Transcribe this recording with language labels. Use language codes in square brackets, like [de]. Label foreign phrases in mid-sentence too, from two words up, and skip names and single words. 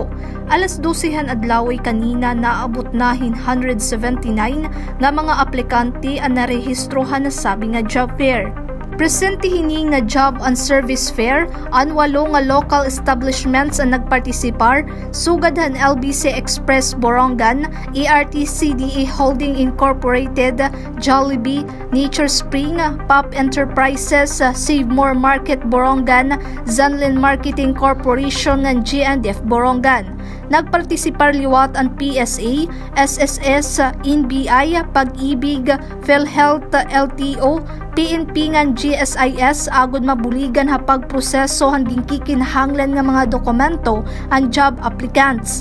[war] Alas 12 adlaway kanina naabot nahin 179 nga mga aplikante ang narehistrohan na sabi nga job fair. Presente hini nga Job and Service Fair, ang 8 nga [en] local establishments [war] ang nagpartisipar, sugad han LBC Express Borongan, ERT-CDE Holding Incorporated, Jollibee, Nature Spring, Pop Enterprises, Save More Market Borongan, Zanlin Marketing Corporation ng GNDF Borongan. Nagpartisipar liwat ang PSA, SSS, NBI, Pag-ibig, PhilHealth, LTO, PNP ngan GSIS agud mabuligan ha pagproseso hanging kikinahanglan nga mga dokumento ang [en] job applicants.